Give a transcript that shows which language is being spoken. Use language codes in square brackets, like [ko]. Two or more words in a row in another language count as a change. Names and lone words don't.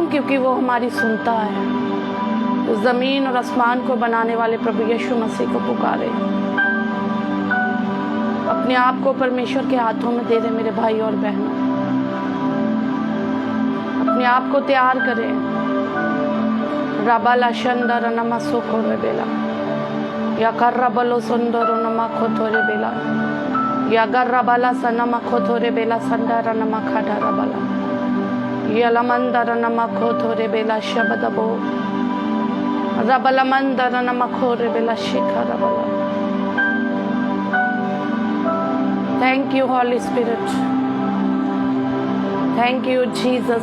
[hi] क्योंकि वो हमारी सुनता है। उस जमीन और आसमान को बनाने वाले प्रभु यीशु मसीह को पुकारें। अपने आप को परमेश्वर के हाथों में दे दे मेरे भाई और बहनों। अपने आप को तैयार करें। रबाला शंदर नमा सोखो रेबेला या कर्रबलो सुंदर नमा खोथोरे बेला या गर्रबाला सनमा खोथोरे बेला संदर नमा खाटा रबाला या लमंदर नमा खोथोरे बेला शबदबो रबला मंदर नमा खोरे बेला शिखा रबाला। [en] Thank you, Holy Spirit. Thank you, Jesus.